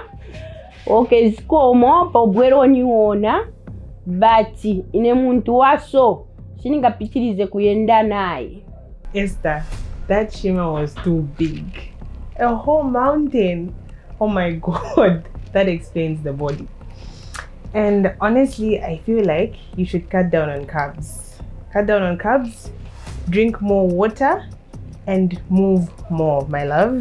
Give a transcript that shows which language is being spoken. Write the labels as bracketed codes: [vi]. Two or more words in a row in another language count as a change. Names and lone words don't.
[ny] Okay, zikomo pa ubwera oniona, but ine muntu waso siningapitirize kuyenda naye. [en] Esther, that Nshima was too big. A whole mountain. Oh my God, that explains the body. And honestly, I feel like you should cut down on carbs. Cut down on carbs, drink more water, and move more, my love.